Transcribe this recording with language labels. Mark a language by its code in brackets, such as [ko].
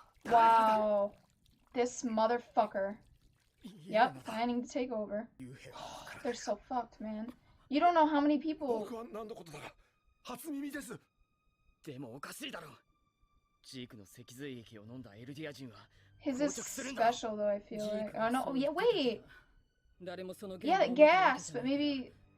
[en] Wow. This motherfucker. Yep, planning to take over. They're so fucked, man. You don't know how many people... [ja] でもおかしいだろ。ジークの脊髄液を飲んだエルディア人は [en] His is special though, I feel like. Oh no, yeah, wait! Yeah, gas, but maybe...